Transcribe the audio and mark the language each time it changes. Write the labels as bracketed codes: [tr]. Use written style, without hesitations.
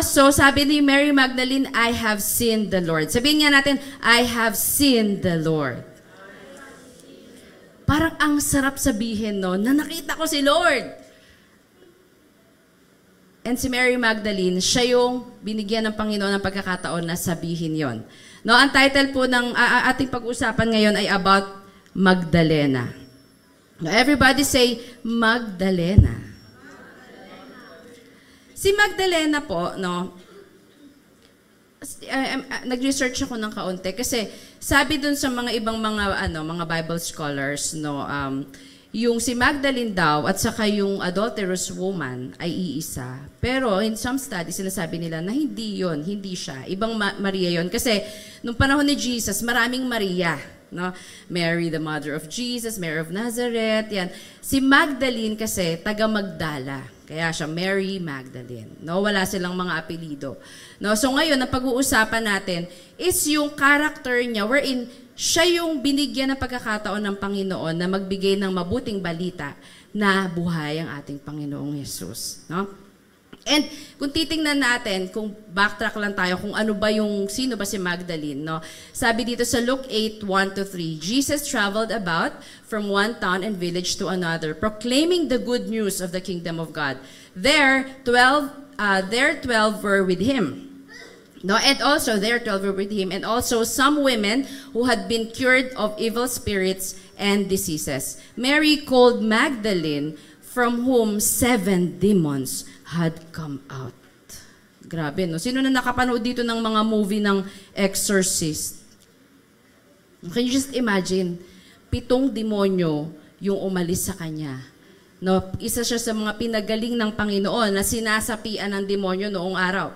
[en] So, [tl] sabi ni [en] Mary Magdalene, I have seen the Lord. [tl] Sabihin nga natin, [en] I have seen the Lord. [tl] Parang ang sarap sabihin, no? Na nakita ko si Lord. And si Mary Magdalene, siya yung binigyan ng Panginoon ng pagkakataon na sabihin yon. No, ang title po ng ating pag-usapan ngayon ay about Magdalena. [en] Now, everybody say, Magdalena. [tl] Si Magdalena po, no, nag-research ako ng kaunti kasi sabi dun sa mga ibang mga Bible scholars, no, yung si Magdalene daw at saka yung adulterous woman ay iisa. Pero [en] in some studies, [tl] sinasabi nila na hindi yon, hindi siya. Ibang Maria yon. Kasi nung panahon ni Jesus, maraming Maria. No? [en] Mary, the mother of Jesus, Mary of Nazareth, yan. [tl] Si Magdalene kasi, taga Magdala. Kaya siya, Mary Magdalene. No? Wala silang mga apelido. No? So ngayon, ang pag-uusapan natin is yung character niya wherein siya yung binigyan ng pagkakataon ng Panginoon na magbigay ng mabuting balita na buhay ang ating Panginoong Jesus. No? And kung titingnan natin, kung backtrack lang tayo, kung ano ba yung, sino ba si Magdalene, no? [en] Sabi dito sa Luke 8:1-3, Jesus traveled about from one town and village to another, proclaiming the good news of the kingdom of God. There 12 were with him. No, and also there 12 were with him, and also some women who had been cured of evil spirits and diseases. Mary called Magdalene, from whom 7 demons had come out. [tl] Grabe, no? Sino na nakapanood dito ng mga movie ng Exorcist? [en] Can you just imagine? [tl] 7 demonyo yung umalis sa kanya. No, isa siya sa mga pinagaling ng Panginoon na sinasapian ng demonyo noong araw.